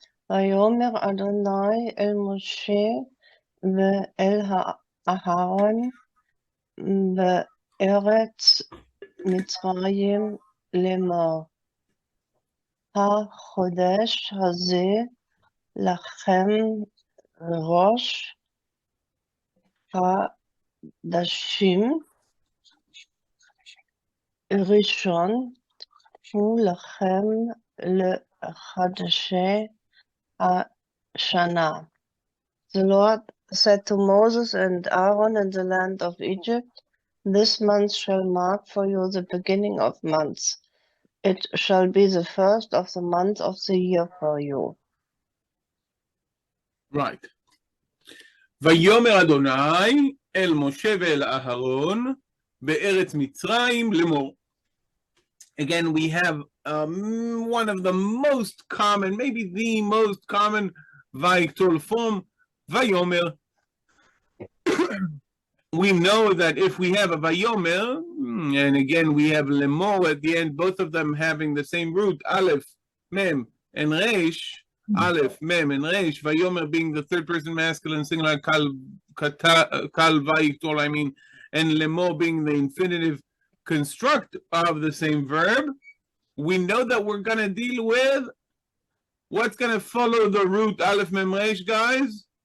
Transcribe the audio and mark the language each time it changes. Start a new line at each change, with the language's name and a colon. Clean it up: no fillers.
Hebrew: ויאמר אדוני אל משה ואל אהרון בארץ מצרים לאמור, החודש הזה לכם ראש חדשים ראשון הוא לכם לחדשי השנה.
English: The Lord said to Moses and Aaron in the land of Egypt, this month shall mark for you the beginning of months. It shall be the first of the month of the year for you. Right.
Hebrew: ויאמר אדוני אל משה ואל אהרון בארץ מצרים לאמור.
English: Again, we have one of the most common, maybe the most common Wayyiqtol form, Wayyo'mer. We know that if we have a Wayyo'mer, and again we have lemor at the end, both of them having the same root, aleph, mem, and reish, aleph, mem, and reish, Wayyo'mer being the third person masculine singular, kal Wayyiqtol, I mean, and lemor being the infinitive construct of the same verb, we know that we're going to deal with what's going to follow the root aleph mem reish, guys.